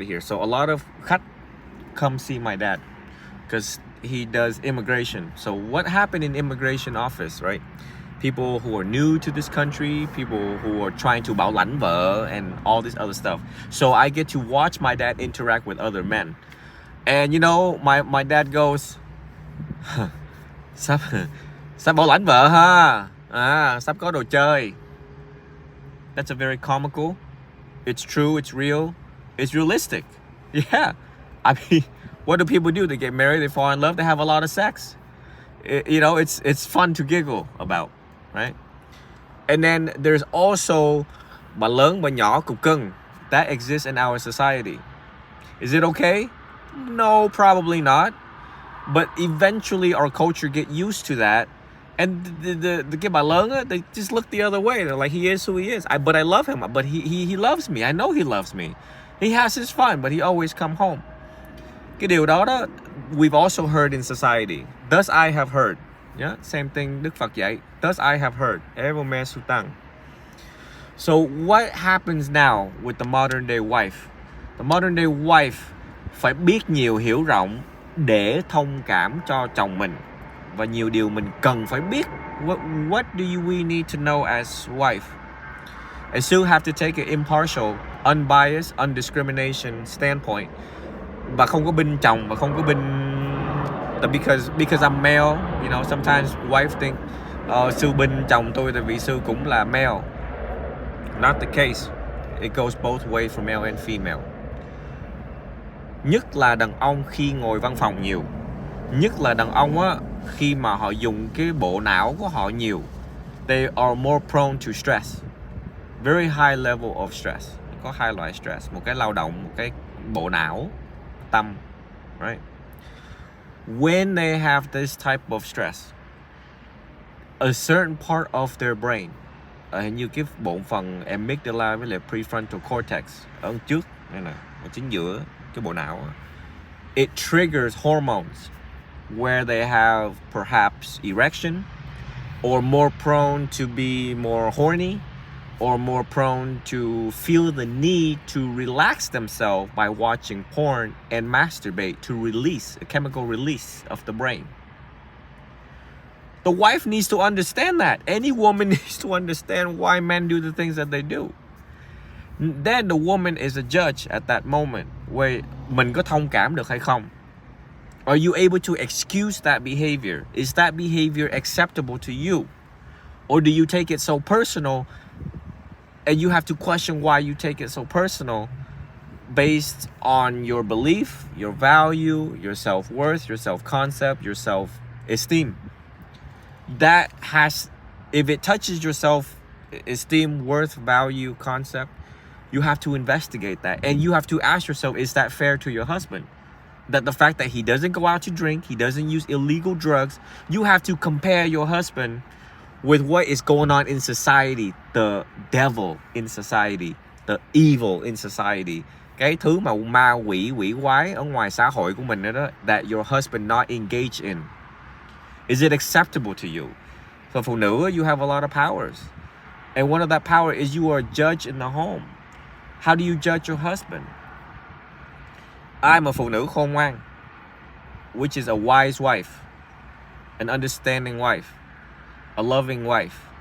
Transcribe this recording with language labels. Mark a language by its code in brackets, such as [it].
[en] So a lot of khách come see my dad because he does immigration. So what happened in immigration office, right? People who are new to this country, people who are trying to [vi] bảo lãnh vợ [en] and all this other stuff. So I get to watch my dad interact with other men. And you know, my dad goes, [vi] sắp bảo lãnh vợ ha, sắp có đồ chơi. [en] That's a very comical. It's true, it's real, it's realistic. Yeah. I mean, what do people do? They get married, they fall in love, they have a lot of sex. You know, it's fun to giggle about, right? And then there's also [vi] bà lớn bà nhỏ cục cưng. [en] That exists in our society. Is it okay? No, probably not. But eventually our culture get used to that. And the cái bà lớn, they just look the other way. They're like, he is who he is. But I love him. But he loves me. I know he loves me. He has his fun, but he always come home. [vi] Cái điều đó, [en] we've also heard in society. Thus I have heard. Yeah, same thing [vi] Đức Phật dạy. [en] Thus I have heard. [pi] Evo me sutang. [en] So what happens now with the modern day wife? The modern day wife [vi] phải biết nhiều, hiểu rộng để thông cảm cho chồng mình. Và nhiều điều mình cần phải biết. [en] What do we need to know as wife? And still have to take an impartial, unbiased, undiscrimination standpoint. [vi] Và không có binh chồng, và không có binh... [en] Because I'm male, you know, sometimes wife think [vi] sư binh chồng tôi tại vì sư cũng là male. [en] Not the case. It goes both ways for male and female. [vi] Nhất là đàn ông khi ngồi văn phòng nhiều. Nhất là đàn ông á, khi mà họ dùng cái bộ não của họ nhiều. [en] They are more prone to stress. Very high level of stress. [vi] Có hai loại stress, một cái lao động, một cái bộ não, tâm, right? [en] When they have this type of stress, a certain part of their brain, [vi] hình như cái bộ phận amygdala với lại prefrontal cortex ở trước này nè, ở chính giữa cái bộ não, [en] it triggers hormones where they have perhaps erection, or more prone to be more horny, or more prone to feel the need to relax themselves by watching porn and masturbate to release a chemical release of the brain. The wife needs to understand that. Any woman needs to understand why men do the things that they do. Then the woman is a judge at that moment where [vi] mình có thông cảm được hay không? [en] Are you able to excuse that behavior? Is that behavior acceptable to you? Or do you take it so personal and you have to question why you take it so personal based on your belief, your value, your self-worth, your self-concept, your self-esteem? That has, if it touches your self-esteem, worth, value, concept, you have to investigate that. And you have to ask yourself, is that fair to your husband? That the fact that he doesn't go out to drink, he doesn't use illegal drugs, you have to compare your husband with what is going on in society, the devil in society, the evil in society. [vi] Cái thứ mà ma quỷ quỷ quái ở ngoài xã hội của mình đó, [en] that your husband not engaged in. Is it acceptable to you? So [vi] phụ nữ, [en] you have a lot of powers. And one of that power is you are a judge in the home. How do you judge your husband? I'm a [vi] phụ nữ khôn ngoan, [en] which is a wise wife, an understanding wife, a loving wife.